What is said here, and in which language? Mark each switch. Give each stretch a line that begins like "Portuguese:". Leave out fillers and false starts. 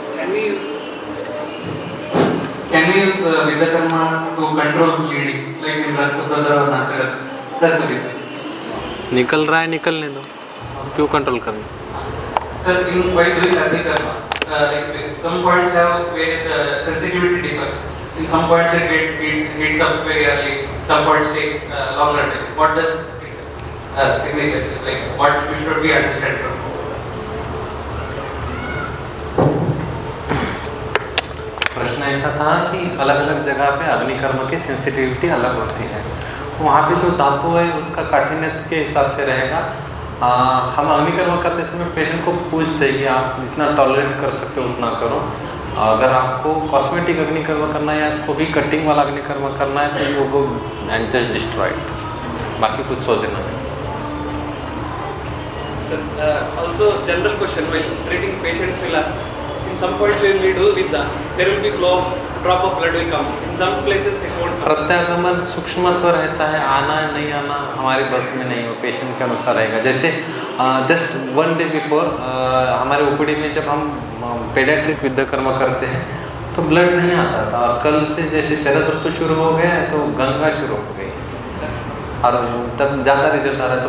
English: Can we use Vidyakarma to control bleeding, like in Raktapadra or Nasira?
Hindi: निकल रहा है, निकलने दो, क्यों कंट्रोल करना?
English: Sir, in while doing Agnikarma, like some points have where sensitivity differs. In some points it heats up very early, some points take longer time. What does it signify? Like what should we understand from?
Hindi: प्रश्न ऐसा था कि अलग अलग जगह पे अग्निकर्म की sensitivity अलग होती है। वहाँ पे जो धातु है उसका काठिन्य के हिसाब से रहेगा। हम अग्निकर्म करते समय पेशेंट को पूछते हैं कि आप जितना टॉलरेट कर सकते हो उतना करो। अगर आपको कॉस्मेटिक अग्निकर्म करना है या कोई कटिंग वाला अग्निकर्म करना है तो वो
English: go and just destroyed,
Hindi: बाकी कुछ सोचना नहीं।
English: Sir, also general question while treating patients will ask. In some points when we do Vidya, there will be flow of drop of blood will come. In some places it won't come.
Hindi: प्रत्यागमन सूक्ष्मत्व रहता है, आना नहीं आना हमारे बस में नहीं हो, पेशेंट के अनुसार रहेगा। जैसे
English: just 1 day before
Hindi: हमारे ओपीडी में जब हम पेडियाट्रिक विद्याकर्म करते हैं तो ब्लड नहीं आता था, और कल से जैसे शरद ऋतु शुरू हो गया है तो गंगा शुरू हो गई और तब ज़्यादा रिजल्ट आ रहा है।